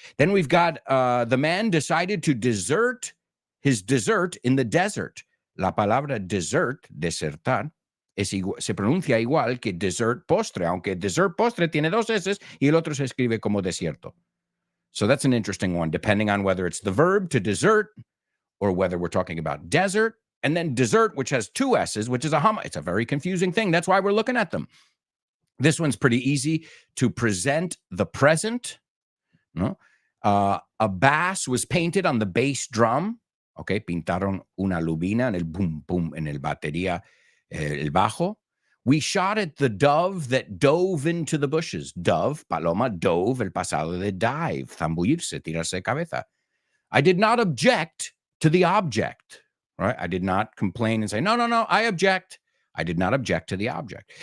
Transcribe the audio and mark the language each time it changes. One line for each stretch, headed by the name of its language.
English: Then we've got the man decided to desert his dessert in the desert.
Spanish: La palabra desert, desertar, se pronuncia igual que dessert postre, aunque dessert postre tiene dos S y el otro se escribe como desierto.
English: So that's an interesting one, depending on whether it's the verb to desert or whether we're talking about desert. And then dessert, which has two S's, which is it's a very confusing thing. That's why we're looking at them. This one's pretty easy. To present the present. No? A bass was painted on the bass drum.
Spanish: Okay, pintaron una lubina en el boom, boom, en el batería, el bajo.
English: We shot at the dove that dove into the bushes.
Spanish: Dove, paloma, dove, el pasado de dive, zambullirse, tirarse de cabeza.
English: I did not object to the object, right? I did not complain and say, no, I object. I did not object to the object.